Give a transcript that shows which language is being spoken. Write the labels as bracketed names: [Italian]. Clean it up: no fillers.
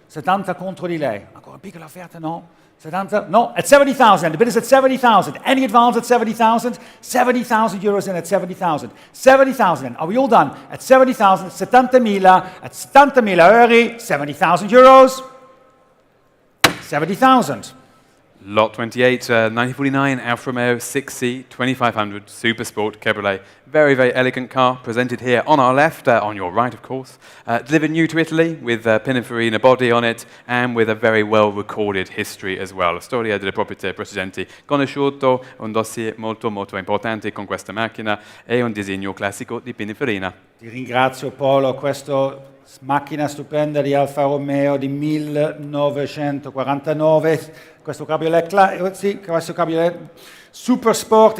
[Italian] 70 contro di lei, ancora una piccola offerta, no? [English] 70, no, at 70,000, the bid is at 70,000, any advance at 70,000, 70,000 euros in at 70,000, 70,000, are we all done? At 70,000, 70.000, at 70.000 euro, 70,000 euros, 70,000. Lot 28, 1949 Alfa Romeo 6C 2500 Super Sport Cabriolet. Very, very elegant car, presented here on our left, on your right of course. Delivered new to Italy with Pininfarina body on it and with a very well recorded history as well. [Italian] La storia delle proprietà precedenti conosciuto, un dossier molto molto importante con questa macchina e un disegno classico di Pininfarina. Ti ringrazio Paolo, questa macchina stupenda di Alfa Romeo di 1949, questo cabriolet, sì, questo cabriolet Super Sport.